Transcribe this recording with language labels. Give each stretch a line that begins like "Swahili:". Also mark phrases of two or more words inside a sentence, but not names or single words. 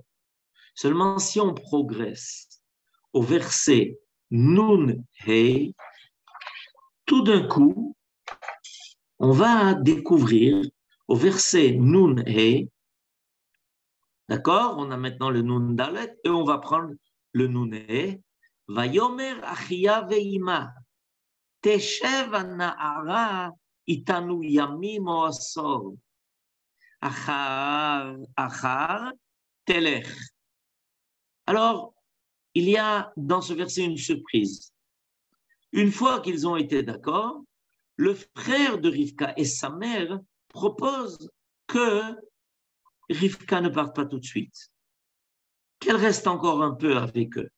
French: Seulement si on progresse au verset
Hebrew: נון הא,
French: tout d'un coup, on va découvrir au verset
Hebrew: נון הא,
French: d'accord, on a maintenant le
Hebrew: נון דלת
French: et on va prendre le
Hebrew: נון הא. ויאמר אחיה ואמה, תשב הנערה אתנו ימים או עשור, אחר תלך.
French: Alors, il y a dans ce verset une surprise. Une fois qu'ils ont été d'accord, le frère de Rivka et sa mère proposent que Rivka ne parte pas tout de suite, qu'elle reste encore un peu avec eux.